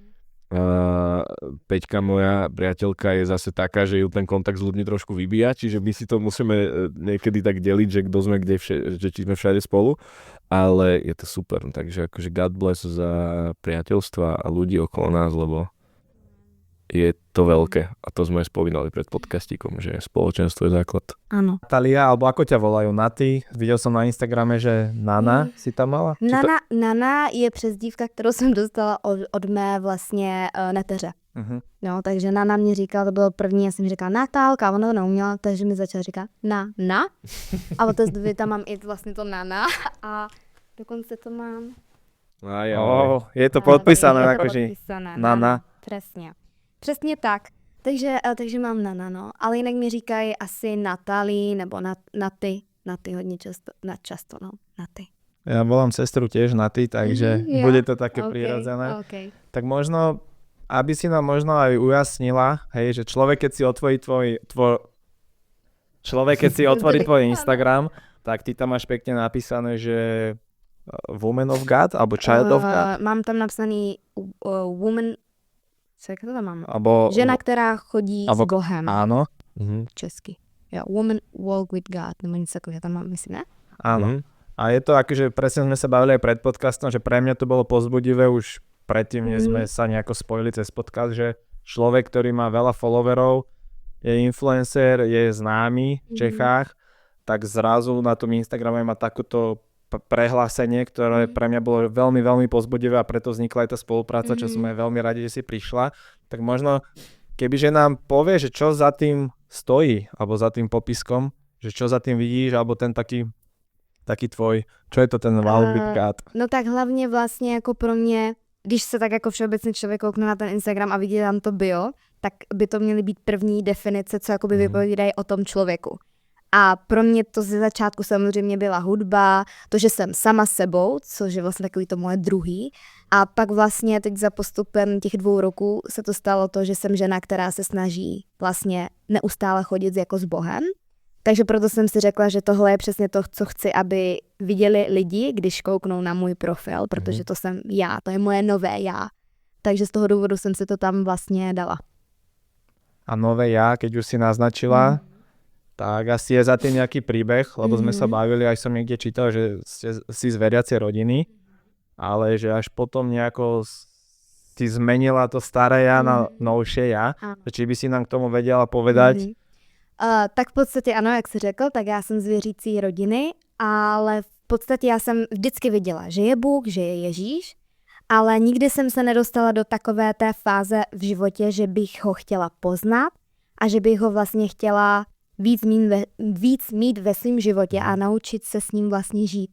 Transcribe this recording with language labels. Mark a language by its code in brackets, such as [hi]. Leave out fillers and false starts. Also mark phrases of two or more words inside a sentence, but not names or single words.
[sk] Peťka, moja priateľka, je zase taká, že ju ten kontakt s ľuďmi trošku vybíja, čiže my si to musíme niekedy tak deliť, že kto sme kde, že či sme všade spolu, ale je to super, takže akože [en] God bless [sk] za priateľstva a ľudí okolo nás, lebo je to veľké a to sme aj spomínali pred podcastíkom, že spoločenstvo je základ. Áno. Natália, alebo ako ťa volajú? Naty? Videl som na Instagrame, že Nana si tam mala? [cs] Nana je přezdívka, kterou jsem dostala od mé vlastně neteře. No, takže Nana mě říkala, to bylo první, já jsem říkala Natálka, a ona to neuměla, takže mi začala říkat na. A od té doby tam mám i vlastně to Nana a dokonce to mám. [sk] Je to podpísané, akože Nana. [cs] Přesně tak. Takže mám Nana, no. Ale jinak mi říkají asi Natálii nebo Naty hodně často, no. Naty. [sk] Ja volám sestru tiež Naty, takže bude to také prirodzené. Okay. Tak možno, aby si nám možno aj ujasnila, hej, že človek, keď si otvorí tvoj Instagram, tak ty tam máš pekne napísané, že [en] Woman of God, [sk] alebo [en] Child of God. [cs] Mám tam napsaný Woman, co to tam mám? Abo, žena, která chodí s Bohem. [sk] Áno. [cs] Česky. Jo, [en] Woman Walk with God, [cs] nebo něco takového tam mám, myslím, ne? [sk] Áno. A je to akože, presne sme sa bavili aj pred podcastom, že pre mňa to bolo povzbudivé už predtým, než sme sa nejako spojili cez podcast, že človek, ktorý má veľa followerov, je influencer, je známy v Čechách, tak zrazu na tom Instagrame má takúto prehlásenie, ktoré pre mňa bolo veľmi, veľmi povzbudivé a preto vznikla aj tá spolupráca, čo sme veľmi radi, že si prišla. Tak možno, kebyže nám povie, že čo za tým stojí, alebo za tým popiskom, že čo za tým vidíš, alebo ten taký tvoj, čo je to ten [en] Wild with God? [cs] No tak hlavně vlastně jako pro mě, když se tak jako všeobecně člověk koukne na ten Instagram a vidí tam to bio, tak by to měly být první definice, co jakoby vypovídají o tom člověku. A pro mě to ze začátku samozřejmě byla hudba, to, že jsem sama sebou, což je vlastně takový to moje druhý. A pak vlastně teď za postupem těch 2 roků se to stalo to, že jsem žena, která se snaží vlastně neustále chodit jako s Bohem. Takže proto jsem si řekla, že tohle je přesně to, co chci, aby viděli lidi, když kouknou na můj profil, protože to jsem já, to je moje nové já. Takže z toho důvodu jsem si to tam vlastně dala. [sk] A nové já, keď už si naznačila, tak asi je za tým nejaký príbeh, lebo sme sa bavili, aj som niekde čítal, že si z veriacej rodiny, ale že až potom nejako si zmenila to staré ja na novšie ja. Či by si nám k tomu vedela povedať? [cs] Tak v podstatě ano, jak jsi řekl, tak já jsem z věřící rodiny, ale v podstatě já jsem vždycky viděla, že je Bůh, že je Ježíš, ale nikdy jsem se nedostala do takové té fáze v životě, že bych ho chtěla poznat a že bych ho vlastně chtěla víc mít ve svém životě a naučit se s ním vlastně žít.